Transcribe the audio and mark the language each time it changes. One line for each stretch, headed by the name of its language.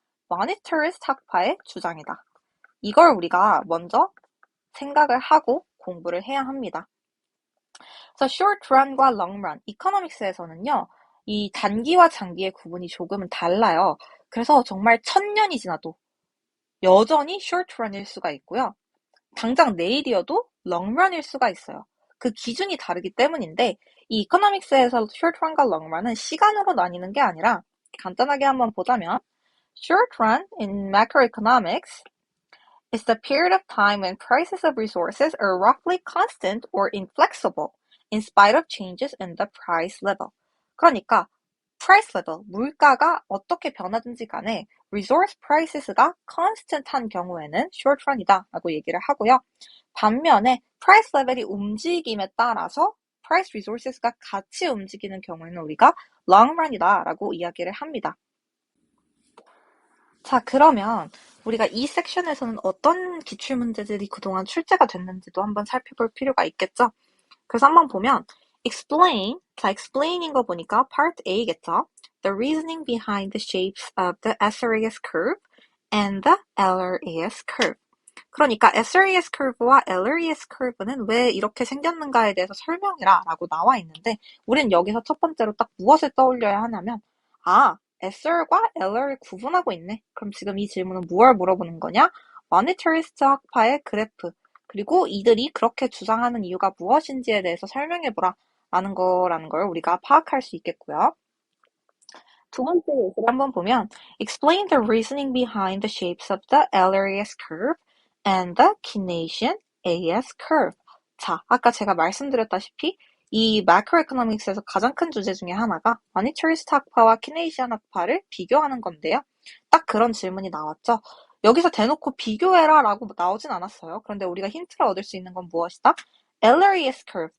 Korean: monetarist 학파의 주장이다. 이걸 우리가 먼저 생각을 하고 공부를 해야 합니다. 그래서 short run과 long run, 이코노믹스에서는요, 이 단기와 장기의 구분이 조금은 달라요. 그래서 정말 1000년이 지나도 여전히 short run일 수가 있고요. 당장 내일이어도 long run일 수가 있어요. 그 기준이 다르기 때문인데 이 이코노믹스에서 short run과 long run은 시간으로 나뉘는 게 아니라 간단하게 한번 보자면
English: short run in macroeconomics is the period of time when prices of resources are roughly constant or inflexible in spite of changes in the price level.
Korean: 그러니까 price level, 물가가 어떻게 변하든지 간에 resource prices가 constant한 경우에는 short run이다 라고 얘기를 하고요. 반면에 price level이 움직임에 따라서 price resources가 같이 움직이는 경우에는 우리가 long run이다 라고 이야기를 합니다. 자, 그러면 우리가 이 섹션에서는 어떤 기출문제들이 그동안 출제가 됐는지도 한번 살펴볼 필요가 있겠죠? 그래서 한번 보면 explain, 자, explain인 거 보니까 part A겠죠?
English: The reasoning behind the shapes of the SRAS curve and the LRAS curve.
Korean: 그러니까 SRAS curve와 LRAS curve는 왜 이렇게 생겼는가에 대해서 설명해라 라고 나와 있는데 우린 여기서 첫 번째로 딱 무엇을 떠올려야 하냐면 SR과 LR을 구분하고 있네. 그럼 지금 이 질문은 무엇을 물어보는 거냐? 모니터리스트 학파의 그래프 그리고 이들이 그렇게 주장하는 이유가 무엇인지에 대해서 설명해보라 라는 걸 우리가 파악할 수 있겠고요. 두 번째 예시를 한번 보면
English: explain the reasoning behind the shapes of the LRAS curve and the Keynesian AS curve.
Korean: 자, 아까 제가 말씀드렸다시피 이 macroeconomics에서 가장 큰 주제 중에 하나가 monetarist 학파와 Keynesian 학파를 비교하는 건데요. 딱 그런 질문이 나왔죠. 여기서 대놓고 비교해라 라고 나오진 않았어요. 그런데 우리가 힌트를 얻을 수 있는 건 무엇이다? LRAS curve.